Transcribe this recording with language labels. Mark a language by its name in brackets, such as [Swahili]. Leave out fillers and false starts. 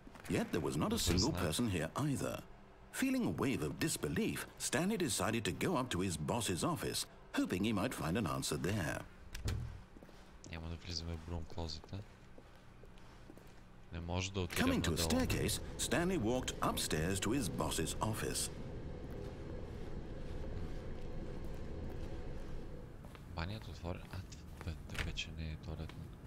[English] Yet there was not a single person here either. Feeling a wave of disbelief, Stanley decided to go up to his boss's office, hoping he might find an answer there. [Bulgarian] Няма да влизаме в брум клозета. Не може да отидем [English] Coming to a [Bulgarian] надолу. [English] staircase, Stanley walked upstairs to his boss's office. [Bulgarian] Банят отворен. Вече не е туалетна.